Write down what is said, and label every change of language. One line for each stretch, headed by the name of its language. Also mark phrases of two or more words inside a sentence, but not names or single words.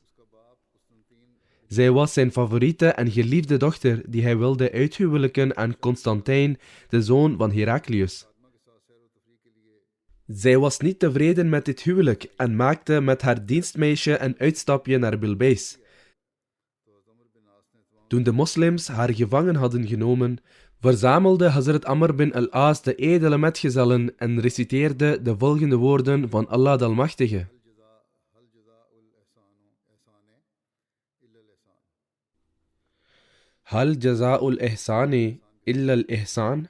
Dutch: Zij was zijn favoriete en geliefde dochter die hij wilde uithuwelijken aan Constantijn, de zoon van Heraklius. Zij was niet tevreden met dit huwelijk en maakte met haar dienstmeisje een uitstapje naar Bilbeis. Toen de moslims haar gevangen hadden genomen, verzamelde Hazrat Amr bin al-As de edele metgezellen en reciteerde de volgende woorden van Allah de Almachtige.
Arabic: هل جزاء الإحسان إلا الإحسان?